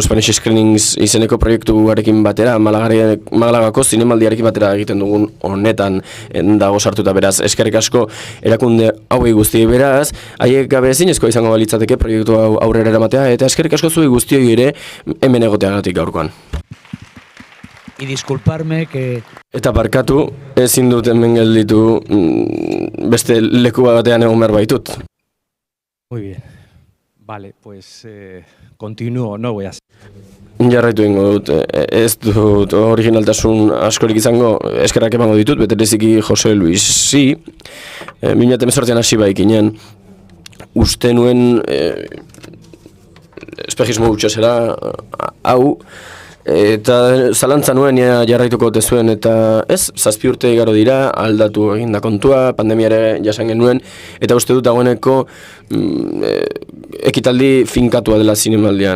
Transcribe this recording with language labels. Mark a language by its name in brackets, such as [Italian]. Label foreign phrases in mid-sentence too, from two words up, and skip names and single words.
[Basque] Spanish Screenings izeneko proiektu garekin batera, Malagako zinemaldiarekin batera egiten dugun honetan dago sartuta, beraz, eskerrik asko erakunde hauei guztiei, beraz, haiek gabe ezinezkoa izango balitzateke proiektu hau aurrera eramatea, eta eskerrik asko zuei guztioi ere hemen egoteagatik gaurkoan. [Spanish] Y disculparme que... [Basque] Eta barkatu, ezin dut hemen gelditu beste leku batean egon behar baitut. [Spanish] Muy bien. Vale, pues continúo, no voy a... [Basque] Jarraitu egingo dut, ez dut originaltasun askorik izango, eskerrak emango ditut, betereziki Jose Luisi, 2018an hasi baikinen, uste nuen espejismo utxasera hau, eta zalantza nuen jarraituko tezuen, eta ez, 7 urte igaro dira, aldatu eginda kontua, pandemiare jasan genuen, eta uste dut dagoeneko ekitaldi finkatua dela zinemaldian.